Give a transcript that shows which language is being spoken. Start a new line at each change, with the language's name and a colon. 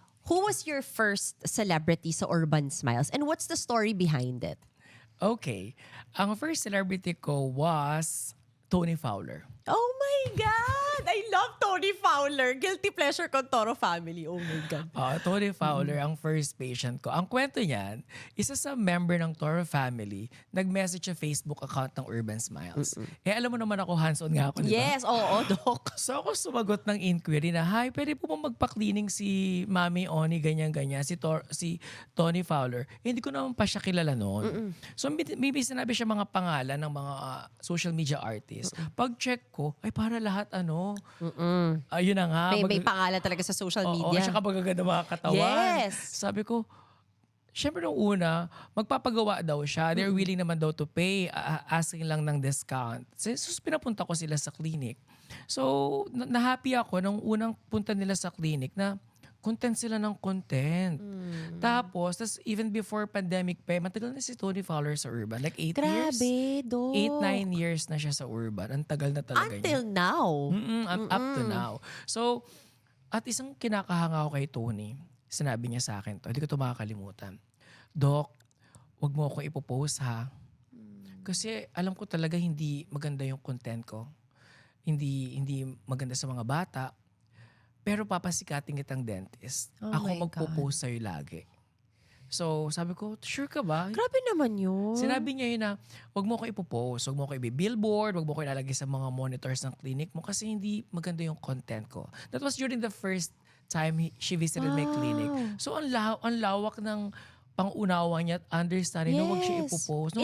English: Who was your first celebrity sa Urban Smiles? And what's the story behind it? Okay. Ang first celebrity ko was Tony Fowler. Oh my God! I love Tony Fowler.
Filipino: Guilty pleasure ko, Toro family.
English: Oh my God.
Filipino: Tony Fowler ang first patient ko. Ang kwento niyan, isa sa member ng Toro family, nag-message sa Facebook account ng Urban Smiles. Alam mo naman ako, hands-on nga ako, di ba? Yes, oo, Doc. So ako sumagot ng inquiry na, hi, pwede po bang magpa-cleaning si Mami Oni, ganyan-ganyan, si Tony Fowler. Hindi ko naman pa siya kilala noon. So maybe sinabi siya mga pangalan ng mga social media artists. Pag-check ko, ay para lahat ayun na nga. May pangalan talaga sa social Oo, media. siya kabagaganda mga katawan.
English: Yes.
Filipino: Sabi ko, syempre nung una, magpapagawa daw siya.
English: They're willing naman daw to pay, asking lang ng discount.
Filipino: So pinapunta ko sila sa clinic. So, na-happy ako nung unang punta nila sa clinic na content sila ng content. Tapos
English: even before pandemic
Filipino: pa, matagal na si Tony Fowler sa Urban. Like 8 years. Grabe, Doc. 8-9 years na siya sa Urban. Ang tagal na talaga
English: Until
Filipino: niya.
English: now. Up to now.
Filipino: So, at isang kinakahanga ko kay Tony, sinabi niya sa akin to, hindi ko ito makakalimutan. Doc, wag mo ako ipopost ha. Kasi alam ko talaga hindi maganda yung content ko. Hindi maganda sa mga bata. Pero papasikatin kitang dentist.
English: Oh
Filipino: Ako
English: my
Filipino: magpo-post sa'yo lagi. So, sabi ko, sure ka ba? Grabe naman yun. Sinabi niya yun na, wag mo ko ipopost, wag mo ko i-billboard, wag mo ko ilalagay sa mga monitors ng clinic mo kasi hindi maganda yung content ko.
English: That was during the first time she visited my clinic.
Filipino: So, ang lawak ng pang-unawa niya at understanding na wag siya ipopost.